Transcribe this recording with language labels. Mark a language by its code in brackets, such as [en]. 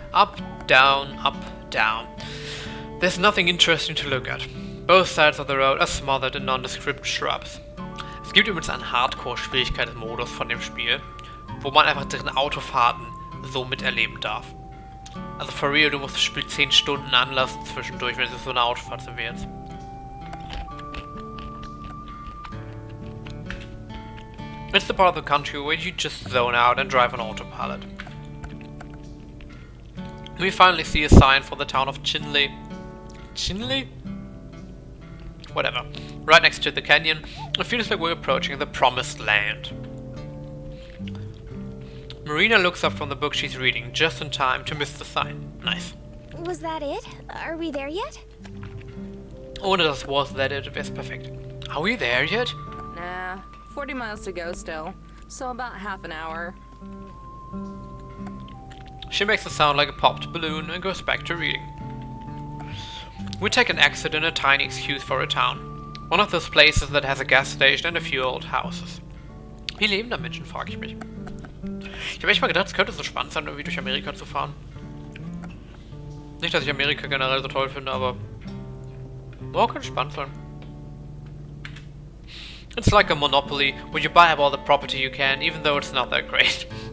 [en] Up, down, up, down. There's nothing interesting to look at. Both sides of the road are smothered in nondescript shrubs. [de] Es gibt übrigens einen Hardcore-Schwierigkeitsmodus von dem Spiel, wo man einfach deren Autofahrten so miterleben darf. Also [en] for real, [de] du musst das Spiel 10 Stunden anlassen zwischendurch, wenn es so eine Autofahrt sind wie jetzt. [en] It's the part of the country where you just zone out and drive on autopilot. We finally see a sign for the town of Chinle. Chinle? Whatever. Right next to the canyon, it feels like we're approaching the promised land. Marina looks up from the book she's reading, just in time to miss the sign. Nice. Was that it? Are we there yet? [de] Ohne das [en] was that it [de] wär's perfekt. [en] Are we there yet? Nah, 40 miles to go still. So about half an hour. She makes a sound like a popped balloon and goes back to reading. We take an exit in a tiny excuse for a town. One of those places that has a gas station and a few old houses. [de] Wie leben da Menschen, frage ich mich. Ich habe echt mal gedacht, es könnte so spannend sein, irgendwie durch Amerika zu fahren. Nicht, dass ich Amerika generell so toll finde, aber... Oh, könnte spannend sein. [en] It's like a monopoly, where you buy up all the property you can, even though it's not that great.